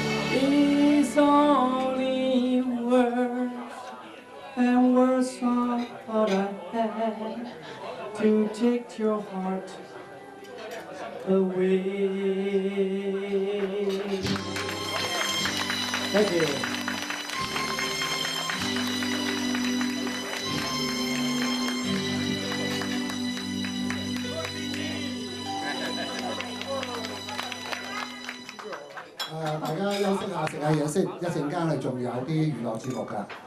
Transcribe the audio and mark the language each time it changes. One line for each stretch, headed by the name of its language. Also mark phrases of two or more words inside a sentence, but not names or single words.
English: It's only words, and words are all I have to take your heart away. Thank you.
Cantonese: 大家休息下食下嘢先，一陣間係仲有啲娛樂節目㗎。